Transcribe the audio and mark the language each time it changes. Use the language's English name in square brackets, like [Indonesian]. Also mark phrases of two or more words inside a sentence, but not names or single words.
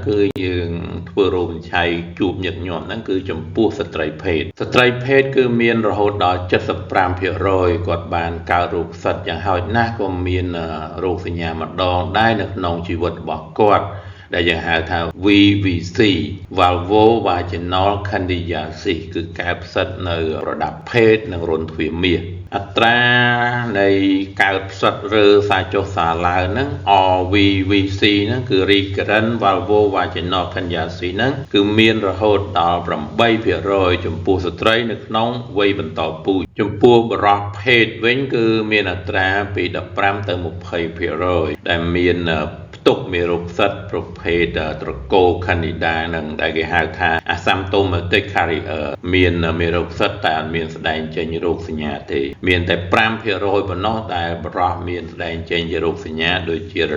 [Khmer] គឺយើងធ្វើរោគវិនិច្ឆ័យជួបញឹកញាប់ហ្នឹងគឺចំពោះស្ត្រីភេទគឺមានរហូតដល់75%គាត់បានកើតរោគផ្សិតយ៉ាងហោចណាស់ក៏មានរោគសញ្ញាម្ដងដែរនៅក្នុងជីវិតរបស់គាត់ដែលយើងហៅថា [English] VVC vulvovaginal candidiasis [Khmer] គឺកើតផ្សិតនៅระดับភេទនិងរន្ធទ្វារមាសអត្រានៃកើតផ្សិតរើសារចុះសារឡើងហ្នឹង RVVC ហ្នឹងគឺ [English] recurrent vulvovaginal candidiasis [Khmer] ហ្នឹងគឺមានរហូតដល់8%ចំពោះស្ត្រីនៅក្នុងវ័យបន្តពូជចំពោះបុរសភេទវិញគឺមានអត្រាពី15ទៅ 20%ដែលមានផ្ទុកមេរោគផ្សិតប្រភេទត្រកូល Candida នឹងដែលគេហៅថា [English] asymptomatic carrier [Khmer] មានមេរោគផ្សិតតែអត់មានស្ដែងចេញរោគសញ្ញាទេមានតែ5%ប៉ុណ្ណោះដែលបុរសមានស្ដែងចេញជារោគសញ្ញាដូចជារ